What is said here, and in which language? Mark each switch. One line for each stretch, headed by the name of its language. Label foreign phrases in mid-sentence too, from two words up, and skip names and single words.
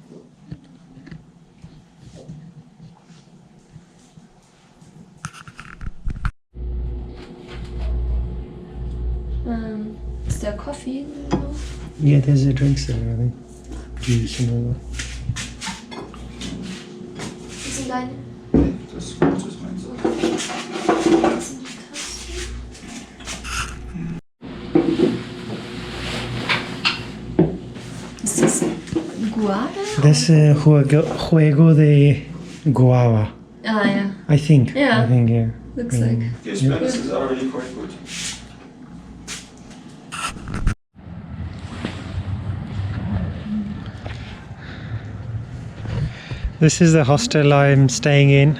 English: Is there coffee? Yeah, there's a drinks there, I think. Juice and all that.
German: Was sind deine? Das ist meins. Ist das Guava?
English: That's a
Spanish: juego de guava,
German: Ah, ja.
English: I think. Yeah. I think, yeah. Looks like. The Spanish is already quite good. This is the hostel I'm staying in.